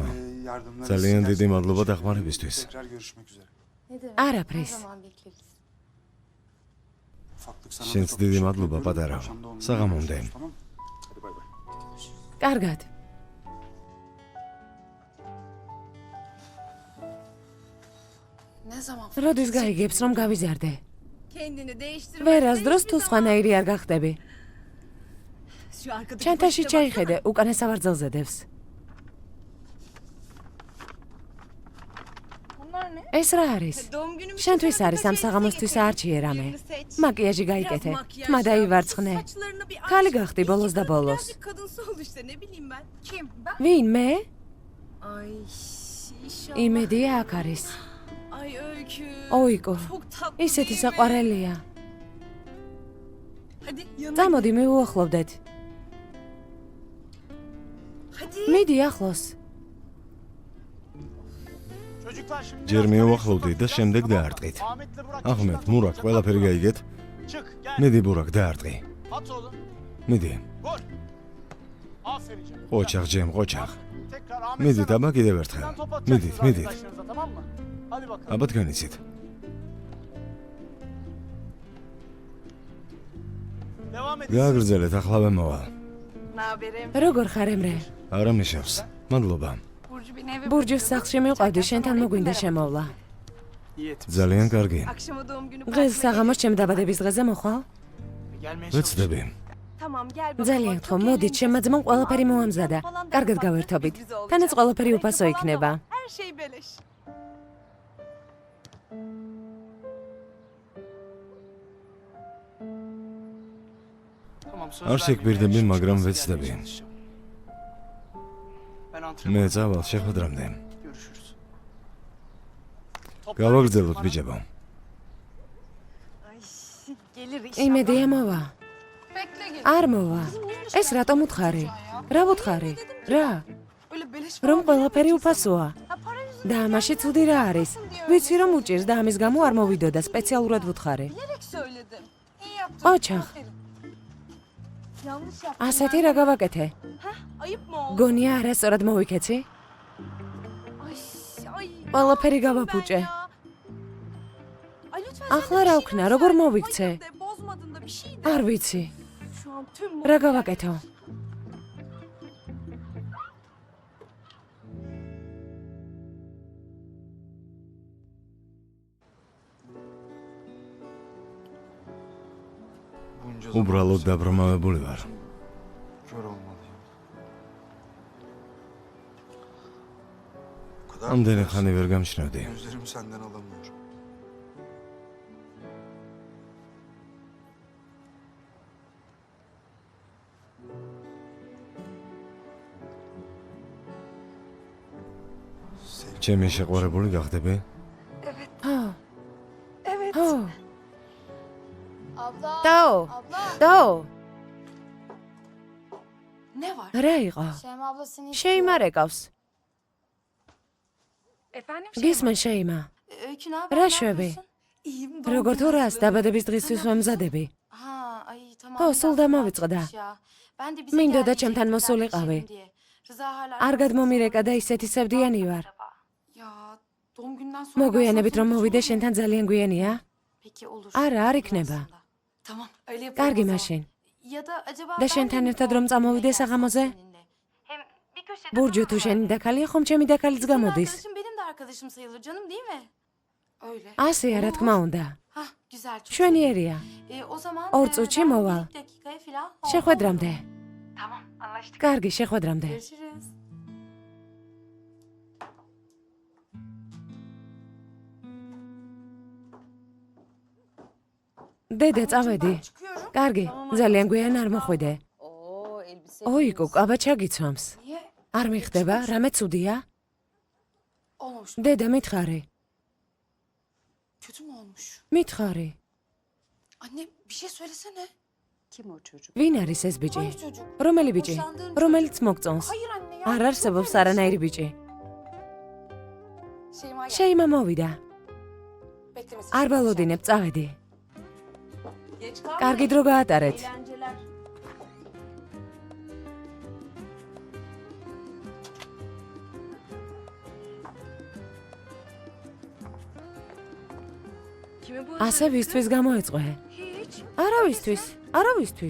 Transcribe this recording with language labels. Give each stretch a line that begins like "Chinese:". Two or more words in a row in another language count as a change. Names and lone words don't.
Turkish: yardımlarınız
Georgian: ძალიან დიდი
Turkish: gerçekten
Georgian: მადლობა
Turkish: teşekkür ederim.
Georgian: დახმარებისთვის.
Turkish: Tekrar görüşmek üzere. Ne demek? Arapres. Her zaman bekleriz. Ufaklık sana da
Georgian: შენც
Turkish: çok
Georgian: დიდი
Turkish: teşekkür
Georgian: მადლობა
Turkish: ediyorum.
Georgian: პატარა.
Turkish: Akşam doğum günü
Georgian: საღამომდე.
Turkish: görüşürüz, tamam mı? Hadi bay bay.
Georgian: კარგად.
Turkish: Ne zaman?
Georgian: როდის გაიგებს რომ გავიზარდე?
Turkish: Kendini değiştirmek.
Georgian: ვერასდროს თუ სხვანაირი არ გახდები.
Turkish: Şu arkadaki
Georgian: ჩანთაში
Turkish: poşete
Georgian: ჩაიხედე, უკანა სავარძელზე დევს.
Turkish: Bunlar ne?
Georgian: ეს რა არის?
Turkish: Doğum günümüz
Georgian: შენთვის არის ამ საღამოსთვის აარჩიე რამე. მაკიაჟი გაიკეთე, თმა დაივარცხნე. ქალი გახდი ბოლოს და ბოლოს.
Turkish: Kadınsı ol işte ne bileyim ben. Kim? Ben?
Georgian: ვინ მე?
Turkish: Ay inşallah.
Georgian: იმედია აქ არის.
Turkish: Ay Öykü.
Georgian: ოიკო,
Turkish: Çok tatlı
Georgian: ისეთი
Turkish: değil mi?
Georgian: საყვარელია.
Turkish: Hadi yanına.
Georgian: წამოდი მივუახლოვდეთ.
Turkish: Hadi.
Georgian: მიდი ახლოს.
Turkish: Çocuklar şimdi
Georgian: ჯერ
Turkish: biraz
Georgian: მივუახლოვდით და
Turkish: konuşalım,
Georgian: შემდეგ
Turkish: tamam mı?
Georgian: დაარტყით.
Turkish: Ahmet'le Burak
Georgian: აჰმედ,
Turkish: işler
Georgian: მურაკ,
Turkish: konuşacak.
Georgian: ყველაფერი გაიგეთ?
Turkish: Çık gel.
Georgian: მიდი ბურაკ დაარტყი.
Turkish: At oğlum.
Georgian: მიდი.
Turkish: Gol. Aferin canım.
Georgian: ყოჩაღ ჯემ, ყოჩაღ.
Turkish: Tekrar Ahmet
Georgian: მიდი
Turkish: sen
Georgian: აბა კიდევ
Turkish: at.
Georgian: ერთხელ.
Turkish: Sen top
Georgian: მიდით,
Turkish: atacaksınız
Georgian: მიდით.
Turkish: arkadaşlarınıza, tamam mı? Hadi bakalım.
Georgian: აბა დგანიცით.
Turkish: Devam edin.
Georgian: გააგრძელეთ, ახლავე მოვალ.
Turkish: Ne haberim?
Georgian: როგორ ხარ ემრე? არ ამნიშნავს. მადლობა.
Turkish: Burcu beni eve
Georgian: ბურჯუს სახლში მივყავდი, შენთან მოგვინდა შემოვლა. ძალიან კარგი.
Turkish: Akşama doğum günü
Georgian: დღეს საღამოს ჩემ დაბადების დღეზე მოხვალ?
Turkish: Gelmeye
Georgian: ვეცდები.
Turkish: Tamam gel bakalım.
Georgian: ძალიან გთხოვ, მოდით, ჩემმა ძმამ ყველაფერი მოამზადა. კარგად გავერთობით. თანაც ყველაფერი უფასო იქნება.
Turkish: Her şey beleş.
Georgian: არ შეგბირდები, მაგრამ ვეცდები. მე წავალ შეხვედრამდე. გავაგრძელოთ ბიჭებო.
Turkish: Gelir
Georgian: იმედია მოვა.
Turkish: Bekle gel.
Georgian: არ მოვა. ეს რატომ უთხარი? რა ვუთხარი? რა?
Turkish: Öyle beleş
Georgian: რომ ყველაფერი უფასოა.
Turkish: Ha para yüzünden
Georgian: და ამაში ცუდი რა არის? ვიცი რომ უჭირს და ამის გამო არ მოვიდოდა, სპეციალურად ვუთხარი.
Turkish: bilerek söyledim. İyi yaptın.
Georgian: ყოჩაღ,
Turkish: Aferin. Yanlış yaptım.
Georgian: ასეთი რა გავაკეთე?
Turkish: Ayıp mı oldu?
Georgian: გონია არასწორად მოვიქეცი?
Turkish: Ay ay.
Georgian: ყველაფერი
Turkish: Ben
Georgian: გავაფუჭე.
Turkish: ya. Ay lütfen
Georgian: ახლა
Turkish: sen de
Georgian: რა
Turkish: bir
Georgian: ვქნა,
Turkish: şeyler
Georgian: როგორ
Turkish: söyle.
Georgian: მოვიქცე?
Turkish: Hayır de, bozmadın da bir şey de.
Georgian: არ ვიცი.
Turkish: Şu an tüm
Georgian: რა
Turkish: bu
Georgian: გავაკეთო? უბრალოდ დაბრმავებული ვარ.
Turkish: Kör olmalıyım. O kadar
Georgian: ამდენი
Turkish: güzelsin.
Georgian: ხანი ვერ გამჩნევდი.
Turkish: Gözlerimi senden alamıyorum. Sevgilim,
Georgian: ჩემი შეყვარებული გახდები? ხო.
Turkish: Evet.
Georgian: ხო.
Turkish: Abla.
Georgian: დაო.
Turkish: Abla.
Georgian: და იყო?
Turkish: Şeyma abla seni
Georgian: შეიმა რეკავს. გისმენ შეიმა.
Turkish: Öykü ne haber?
Georgian: რა
Turkish: Ne
Georgian: შვები?
Turkish: yapıyorsun? İyiyim.
Georgian: როგორ თუ რას დაბადების დღისთვის ვემზადები?
Turkish: Ha, ay tamam.
Georgian: Ho,
Turkish: biraz sulda rahatmış mavicqda. ya. Ben de bize
Georgian: მინდოდა
Turkish: gel
Georgian: ჩემთან
Turkish: diyecektim,
Georgian: მოსულიყავი.
Turkish: dertleşelim diye. Rıza hala...
Georgian: არ გადმომირეკა და ისეთი სევდიანი ვარ.
Turkish: Ya doğum günden sonra...
Georgian: მოგვიანებით რომ
Turkish: gelsem
Georgian: მოვიდე
Turkish: olur mu?
Georgian: შენთან ძალიან გვიანია?
Turkish: Peki olur.
Georgian: არა, არ
Turkish: Olur
Georgian: იქნება.
Turkish: aslında. Tamam öyle yapalım
Georgian: კარგი
Turkish: o zaman.
Georgian: მაშინ.
Turkish: Ya da acaba
Georgian: და
Turkish: ben de
Georgian: შენთან
Turkish: mi
Georgian: ერთად
Turkish: doğum
Georgian: რომ წამოვიდე
Turkish: gününe
Georgian: საღამოზე?
Turkish: gelsem seninle? Hem bir köşede
Georgian: ბურჯუ თუ
Turkish: dururlar.
Georgian: შენი დაქალია, ხომ ჩემი დაქალიც
Turkish: Senin
Georgian: გამოდის?
Turkish: arkadaşım benim de arkadaşım sayılır canım değil mi? Öyle.
Georgian: ასეა რა თქმა უნდა.
Turkish: Hah güzel çok
Georgian: შვენიერია.
Turkish: O zaman
Georgian: ორ წუთში
Turkish: ben
Georgian: მოვალ.
Turkish: bir dakikaya falan.
Georgian: შეხვედრამდე.
Turkish: Tamam anlaştık.
Georgian: კარგი, შეხვედრამდე.
Turkish: Görüşürüz.
Georgian: დედა, წავედი.
Turkish: Çıkıyorum.
Georgian: კარგი, ძალიან გვიან არ მოხვიდე. ოიკო, კაბა ჩაგიცვამს.
Turkish: Niye?
Georgian: არ მიხდება, რამე ცუდია?
Turkish: Olmamış.
Georgian: დედა, მითხარი.
Turkish: Kötü mü olmuş?
Georgian: მითხარი.
Turkish: Anne bir şey söylesene.
Georgian: ვინ არის ეს ბიჭი?
Turkish: Hangi çocuk?
Georgian: რომელი ბიჭი?
Turkish: Hoşlandığın
Georgian: რომელიც მოგწონს?
Turkish: Hayır anne ya.
Georgian: არ არსებობს არანაირი ბიჭი.
Turkish: Şeyma gel.
Georgian: შეიმა მოვიდა.
Turkish: Beklemesin.
Georgian: არ ვალოდინებ, წავედი.
Turkish: Geç kalma.
Georgian: კარგი დრო გაატარეთ.
Turkish: Eğlenceler.
Georgian: ასე ვისთვის გამოეწყვე? არავისთვის, არავისთვის.